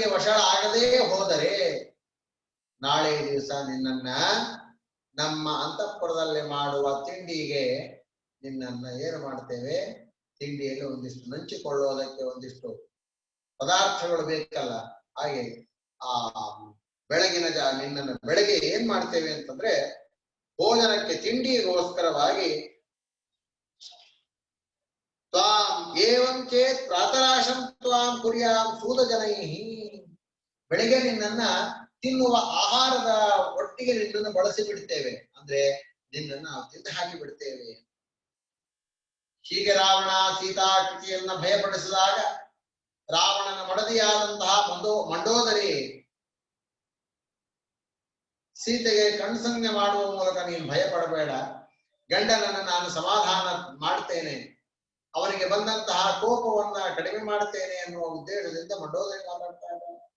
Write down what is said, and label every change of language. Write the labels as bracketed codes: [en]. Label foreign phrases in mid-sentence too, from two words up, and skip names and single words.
[kn] ವಶ ಆಗದೇ ಹೋದರೆ ನಾಳೆ ದಿವಸ ನಿನ್ನನ್ನ ನಮ್ಮ ಅಂತಃಪುರದಲ್ಲಿ ಮಾಡುವ ತಿಂಡಿಗೆ ನಿನ್ನನ್ನ ಏನು ಮಾಡ್ತೇವೆ, ತಿಂಡಿಯಲ್ಲಿ ಒಂದಿಷ್ಟು ನಂಚಿಕೊಳ್ಳೋದಕ್ಕೆ ಒಂದಿಷ್ಟು ಪದಾರ್ಥಗಳು ಬೇಕಲ್ಲ, ಹಾಗೆ ಆ ಬೆಳಗಿನ ನಿನ್ನನ್ನು ಬೆಳಗ್ಗೆ ಏನ್ ಮಾಡ್ತೇವೆ ಅಂತಂದ್ರೆ, ಭೋಜನಕ್ಕೆ ತಿಂಡಿಗೋಸ್ಕರವಾಗಿ [sa] ತ್ವಾಂ ಏವಂ ಚೇತ್ ಪ್ರಾತರಾಶಂ ತ್ವಾಂ ಕುರ್ಯಾಂ ಸೂದ ಜನೈಹಿ, [kn] ಬೆಳಿಗ್ಗೆ ನಿನ್ನನ್ನ ತಿನ್ನುವ ಆಹಾರದ ಒಟ್ಟಿಗೆ ನಿನ್ನನ್ನು ಬಳಸಿ ಬಿಡ್ತೇವೆ, ಅಂದ್ರೆ ನಿನ್ನನ್ನು ನಾವು ತಿಂದು ಹಾಕಿ ಬಿಡ್ತೇವೆ. ಹೀಗೆ ರಾವಣ ಸೀತಾಕೃತಿಯನ್ನ ಭಯಪಡಿಸಿದಾಗ ರಾವಣನ ಮಡದಿಯಾದಂತಹ ಮಂಡೋದರಿ ಸೀತೆಗೆ ಕಣ್ಸಂಜ್ಞೆ ಮಾಡುವ ಮೂಲಕ ನೀನು ಭಯ ಪಡಬೇಡ, ಗಂಡನನ್ನು ನಾನು ಸಮಾಧಾನ ಮಾಡ್ತೇನೆ, ಅವನಿಗೆ ಬಂದಂತಹ ಕೋಪವನ್ನ ಕಡಿಮೆ ಮಾಡ್ತೇನೆ ಅನ್ನುವ ಉದ್ದೇಶದಿಂದ ಮಂಡೋದರಿ ಮಾತಾಡ್ತಾ ಇದ್ದಾನೆ.